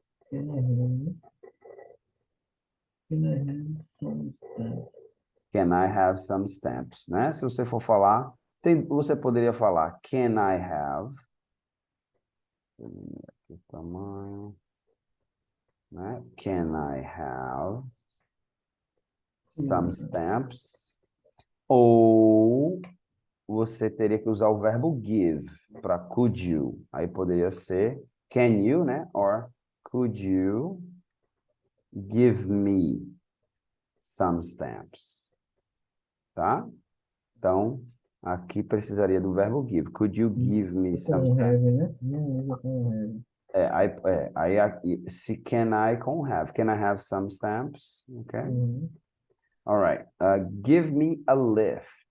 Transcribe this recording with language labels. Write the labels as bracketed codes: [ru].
[en] can I have, can I have some stuff? Can I have some stamps, né? [pt] Se você for falar, você poderia falar [en] can I have [pt] Aqui o tamanho, né? [en] Can I have some stamps? [pt] Ou você teria que usar o verbo give para could you. Aí poderia ser can you, né? [en] Or could you give me some stamps? [pt] Tá? Então, aqui precisaria do verbo give. [en] Could you give me some [pt] Com [en] stamps? [pt] have, né? Não usa com have. Aí aqui, se can I com have. [en] Can I have some stamps? Okay. Uhum. All right. Give me a lift.